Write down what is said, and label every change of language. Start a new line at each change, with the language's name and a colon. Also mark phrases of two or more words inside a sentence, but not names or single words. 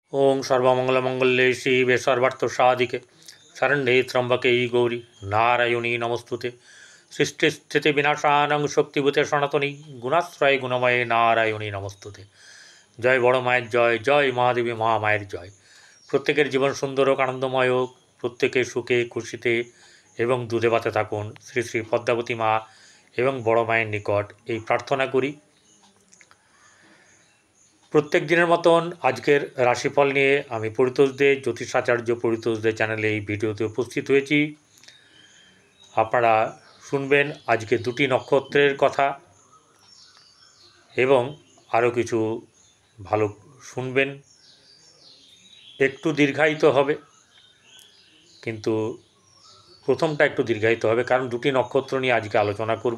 Sanskrit: ओं सर्वमंगलमंगल्ये शिवे सर्वार्थसाधिके शरण्ये त्र्यंबके गौरी नारायणी नमस्तुते सृष्टिस्थिति विनाशानं शक्तिभूते सनातनी गुणाश्रय गुणमये नारायणी नमस्तुते।
Bangla: জয় বড় মায়ের জয়, জয় মহাদেবী মহামায়ের জয়। প্রত্যেকের জীবন সুন্দর হোক, আনন্দময় হোক, প্রত্যেকে সুখে খুশিতে এবং দুধে ভাতে থাকুন। শ্রী শ্রী পদ্মাবতী মা এবং বড় মায়ের নিকট এই প্রার্থনা করি। প্রত্যেক দিনের মতন আজকের রাশিফল নিয়ে আমি পরিতোষ দে জ্যোতিষাচার্য পরিতোষ দে চ্যানেলে এই ভিডিওতে उपस्थित হয়েছি। আপনারা শুনবেন আজকে দুটি নক্ষত্রের কথা এবং আরও কিছু ভালো শুনবেন। একটু দীর্ঘায়িত হবে, কিন্তু প্রথমটা একটু দীর্ঘায়িত হবে কারণ দুটি নক্ষত্র নিয়ে আজকে আলোচনা করব।